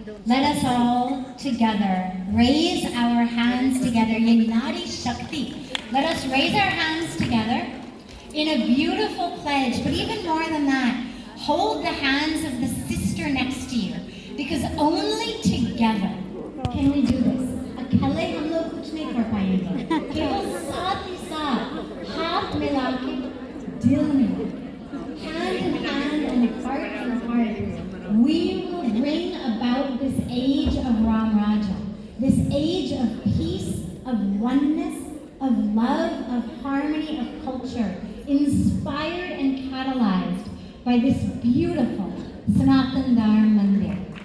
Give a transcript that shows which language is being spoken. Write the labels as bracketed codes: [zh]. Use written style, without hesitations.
[en] Let us all together raise our hands together. [hi] Ye [en] Nari Shakti. Let us raise our hands together in a beautiful pledge. But even more than that, hold the hands of the sister next to you. Because only together can we do this. [hi] अकेले हम लोग कुछ नहीं कर पाएंगे. केवल साथ ही साथ हाथ मिला के दिल मिला, [en] hand in hand and heart in heart, we will bring about this age of Ram Raja, this age of peace, of oneness, of love, of harmony, of culture, inspired and catalyzed by this beautiful Sanatan Dharma Mandir.